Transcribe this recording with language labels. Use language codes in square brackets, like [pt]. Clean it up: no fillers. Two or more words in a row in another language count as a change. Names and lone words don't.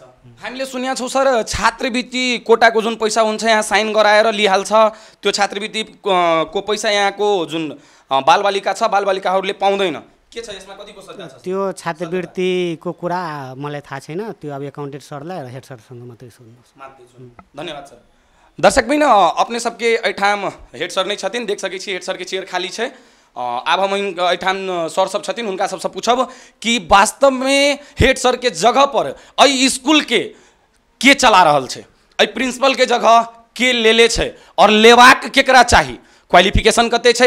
[ne] हामीले सुनेका छौं सर छात्रवृत्ति कोटाको जुन पैसा हुन्छ यहाँ साइन गराएर लिहाल्छ, त्यो छात्रवृत्ति को पैसा यहाँको जुन बालबालिका छ बालबालिकाहरूले पाउँदैन। के छ यसमा कतिको सत्ता छ? त्यो छात्रवृत्तिको कुरा मलाई थाहा छैन। त्यो अब एकाउन्टेन्ट सरलाई र हेड सरसँग मात्रै सोध्नुहोस्। धन्यवाद सर। [mai] दर्शकबिन अपने सबके अठाम हेड सर नै छथिन, देख सकै छी हेड सर के चेयर खाली छै। अब हम अठाम सर सब छथिन हुनका सबसे पूछब कि वास्तव में हेड सर के जगह पर अई स्कूल के चला रहल छै, अई प्रिंसिपल के जगह के लेले छै और लेवाक केकरा चाही, क्वालिफिकेशन कते छै?